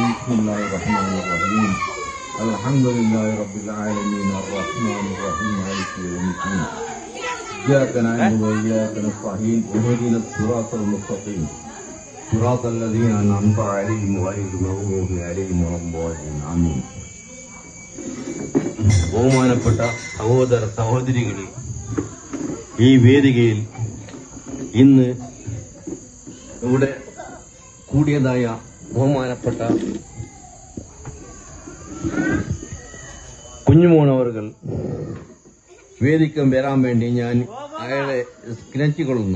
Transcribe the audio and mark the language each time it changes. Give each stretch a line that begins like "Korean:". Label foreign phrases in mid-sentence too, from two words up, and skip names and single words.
Arabic: بسم الله الرحمن الرحيم. الحمد لله رب العالمين الرحمن الرحيم مالك يوم الدين. إياك نعبد وإياك نستعين اهدنا الصراط المستقيم صراط الذين أنعمت عليهم غير المغضوب عليهم ولا الضالين. ആമീൻ.
Malayalam: ബഹുമാനപ്പെട്ട സഹോദര സഹോദരികളെ, ഈ വേദികയിൽ ഇന്ന് ഇവിടെ കൂടിയതായ ബഹുമാനപ്പെട്ട കുഞ്ഞുമോനവറുകൾ വേദിക്കം വരാൻ വേണ്ടി ഞാൻ അയാളെ ക്ഷണിച്ചുകൊള്ളുന്നു.